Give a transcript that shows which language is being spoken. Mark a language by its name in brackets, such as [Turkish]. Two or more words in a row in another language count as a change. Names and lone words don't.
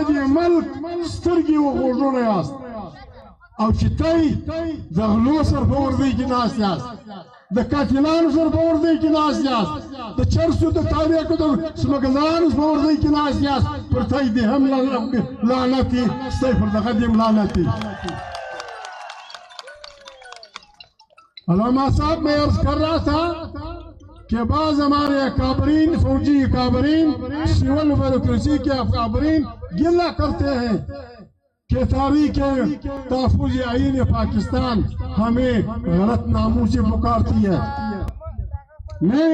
[Pashto] دې ملک سترګې و غوږونه یاست او چې تی د غلو سر په وردۍ کې ناست یاست د قاتلانو سر په وردۍ کې ناست یاست د چرسو د تاریخو د سمګزانو په وردۍ کې ناست یاست پر تی دې هم لعنت وي ستی پر دغه دې هم لعنت وي [Urdu] علامہ صاحب میں عرض کر رہا تھا کہ بعض ہمارے اکابرین فوجی اکابرین سول بیوروکریسی کے اکابرین گلہ کرتے ہیں کہ تاریخ تحفظ آئین پاکستان ہمیں غلط ناموں سے پکارتی ہے میں